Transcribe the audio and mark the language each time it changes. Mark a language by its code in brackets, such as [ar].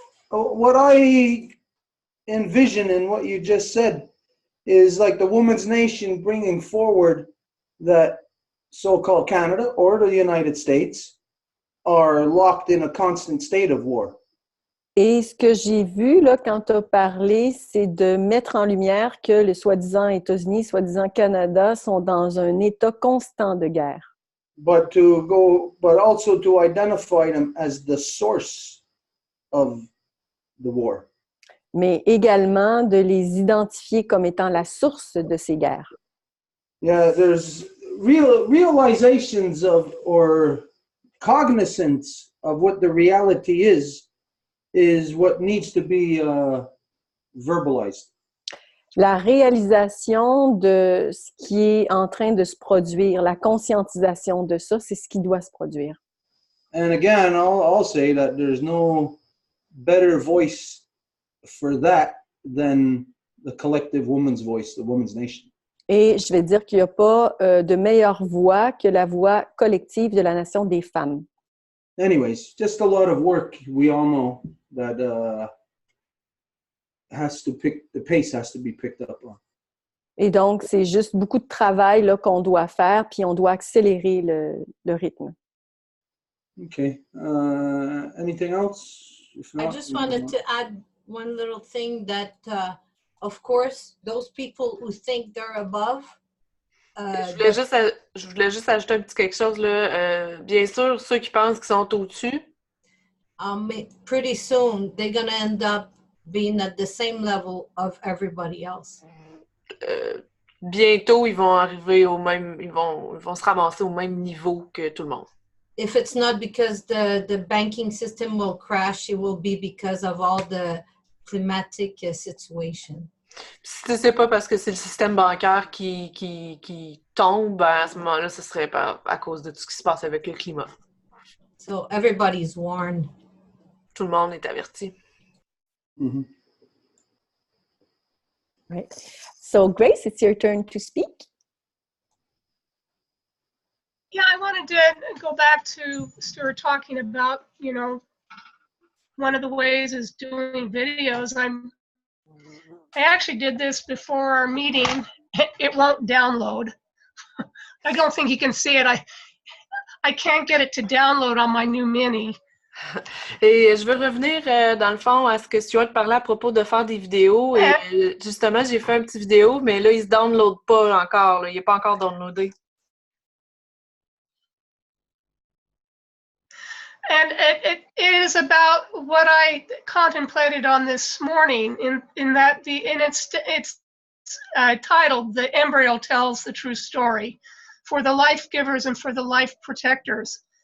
[en] What I envision in what you just said is like the woman's nation bringing forward that so-called Canada or the United States are locked in a constant state of war. [fr] Et ce que j'ai vu là, quand tu as parlé, c'est de mettre en lumière que les soi-disant États-Unis, soi-disant Canada sont dans un état constant de guerre. [en] But also to identify them as the source of the war. [fr] Mais également de les identifier comme étant la source de ces guerres. [en] Yeah, there's realizations of or cognizance of what the reality is what needs to be verbalized. [fr] La réalisation de ce qui est en train de se produire, la conscientisation de ça, c'est ce qui doit se produire. [en] And again, I'll say that there's no better voice for that than the collective woman's voice, the woman's nation. [fr] Et je vais dire qu'il n'y a pas de meilleure voix que la voix collective de la nation des femmes. [en] Anyways, just a lot of work, we all know, that the pace has to be picked up on. [fr] Et donc, c'est juste beaucoup de travail là, qu'on doit faire, puis on doit accélérer le rythme. [en] Okay. Anything else? If not, I just wanted to add one little thing that, of course, those people who think they're above. [fr] Je voulais juste ajouter un petit quelque chose là. Bien sûr, ceux qui pensent qu'ils sont au-dessus. [en] Pretty soon, they're going to end up being at the same level of everybody else. [fr] Bientôt, ils vont arriver au même, ils vont se ramasser au même niveau que tout le monde. [en] If it's not because the banking system will crash, it will be because of all the climatic situation. [fr] Si c'est pas parce que c'est le système bancaire qui tombe, ben à ce moment-là, ce serait à cause de tout ce qui se passe avec le climat. [en] So everybody's warned. [fr] Tout le monde est averti. Mm-hmm. [en] Right. So Grace, it's your turn to speak. Yeah, I wanted to go back to Stuart talking about, you know, one of the ways is doing videos. I actually did this before our meeting. It won't download. I don't think you can see it. I can't get it to download on my new Mini. [fr] Et je veux revenir, dans le fond, à ce que Stuart parlait à propos de faire des vidéos. Et justement, j'ai fait un petit vidéo, mais là, il ne se download pas encore. Là. Il n'est pas encore downloadé. [en] And it is about what I contemplated on this morning in that it's titled "The Embryo Tells the True Story" for the life givers and for the life protectors.